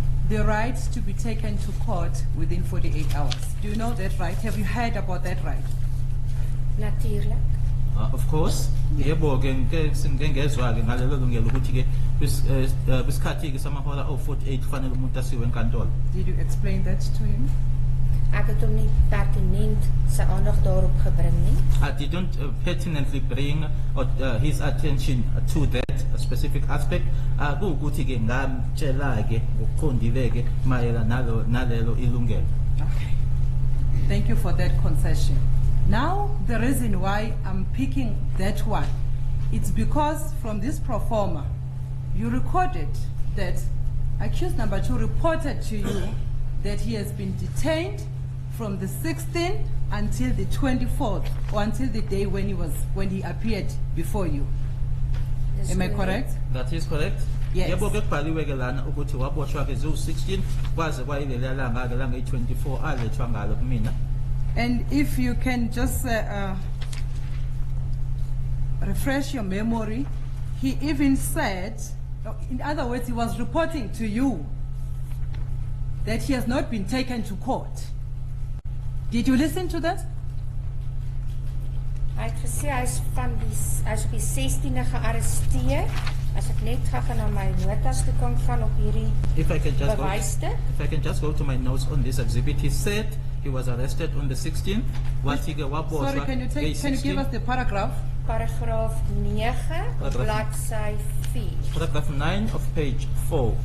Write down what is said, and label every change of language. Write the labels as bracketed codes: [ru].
[en] The right to be taken to court within 48 hours. Do you know that right? Have you heard about that right? [af] Natuurlik. [en] Of course. [zu] Yebo ke ngengezwa ke ngalelo lungelo ukuthi ke bisikhathi ke samahora o48 kufanele umuntu asiwe enkantolo. [en] Did you explain that to him? [af] Ek het hom nie pertinent sy aandag daarop gebring nie. [en] I didn't pertinently bring his attention to that specific aspect. [zu] Ukuthi ke ngamtshela ke ngokuqondile ke mayelana nalelo ilungelo. [en] Okay. Thank you for that concession. Now, the reason why I'm picking that one, it's because from this pro forma, you recorded that accused number 2 reported to you that he has been detained from the 16th until the 24th, or until the day when he appeared before you. [af] Dis [en] Am I correct? That is correct. Yes. [zu] Yebo ke kubhaliwe ke lana ukuthi waboshwa ke ziwu-16 kwaze kwayilela langa ke langa i-24 alethwa ngalo kumina. [en] And if you can just refresh your memory, he even said, in other words, he was reporting to you that he has not been taken to court. Did you listen to that? [af] Hy het gesê hy is op die 16de gearresteer. As ek net gaan na my notas toe kan gaan op hierdie bewystuk. [en] If I can just go to my notes on this exhibit, he said he was arrested on the 16th. Sorry, can you give us the paragraph? [af] Paragraaf 9 op bladsy 4. [en] Paragraph 9 of page 4.